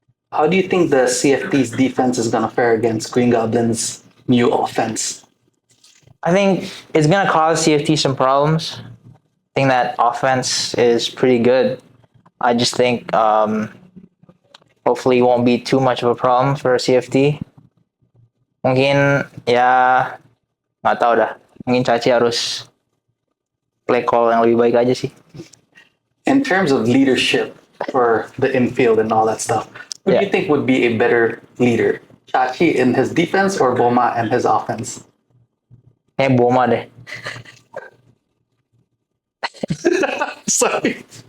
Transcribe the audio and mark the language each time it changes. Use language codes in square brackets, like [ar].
[en] How do you think the CFT's defense is going to fare against Green Goblins' new offense? I think it's gonna cause CFT some problems. I think that offense is pretty good. I just think hopefully it won't be too much of a problem for CFT. [id] Mungkin ya nggak tahu dah. Mungkin Caci harus play call yang lebih baik aja sih. [en] In terms of leadership for the infield and all that stuff, who do you Yeah. think would be a better leader? Chachi in his defense or Boma in his offense? [id] Boma deh. [en] Sorry.